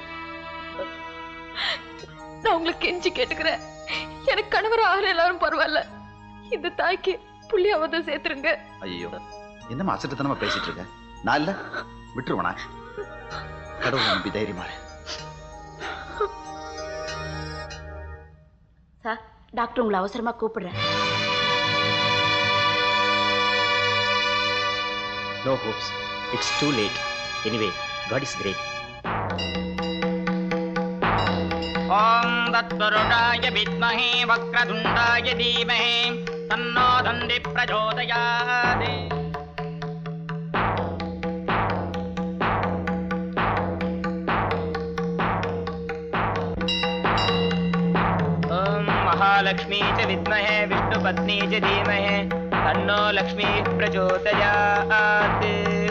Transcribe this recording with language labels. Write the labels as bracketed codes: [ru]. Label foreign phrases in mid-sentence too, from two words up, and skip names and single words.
[ta] நான் உங்களுக்கு கெஞ்சி கேட்டுக்கிறேன், எனக்கு கணவர் ஆகிற எல்லாரும் பரவாயில்ல, இந்த தாய்க்கு புள்ளியாவது சேர்த்துருங்க. ஐயோ, என்னமா அசட்டுத்தனமா பேசிட்டு இருக்க? நான் இல்ல விட்டுருவனா? கடவுள் நம்பி தைரியமா. சார், டாக்டர் உங்களை அவசரமா கூப்பிடுறேன். [en] No hopes. It's too late. Anyway, God is great. [sa] ॐ तत्वरुदाय विद्महे वक्रतुण्डाय धीमहि तन्नो दन्ती प्रचोदयात्. ॐ महालक्ष्मी च विद्महे विष्णुपत्नी च धीमहि तन्नो लक्ष्मी प्रचोदयात्.